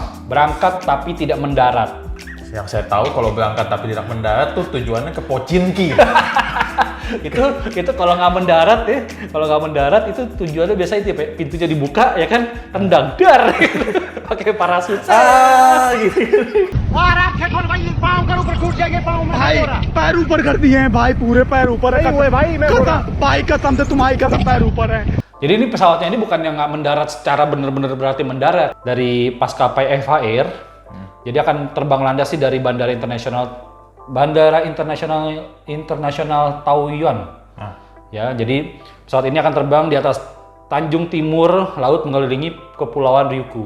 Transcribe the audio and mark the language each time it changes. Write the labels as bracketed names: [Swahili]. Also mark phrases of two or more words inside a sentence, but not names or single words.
[Indonesian] Berangkat tapi tidak mendarat. Yang saya tahu kalau berangkat tapi tidak mendarat tuh tujuannya ke Pochinki. itu kalau nggak mendarat ya, itu tujuannya biasa itu ya, pintunya dibuka ya kan, tendang dar pakai parasut gitu. [Hindi] पैर ऊपर कर दिए हैं भाई, पूरे पैर ऊपर है। भाई कसम से तुम्हारी कसम पैर ऊपर है। [Indonesian] Jadi ini pesawatnya ini bukan yang nggak mendarat secara benar-benar berarti mendarat dari maskapai EVA Air. Jadi akan terbang landasi dari Bandara Internasional Bandara Internasional Taoyuan. Nah, Ya, jadi pesawat ini akan terbang di atas Tanjung Timur Laut mengelilingi Kepulauan Ryukyu.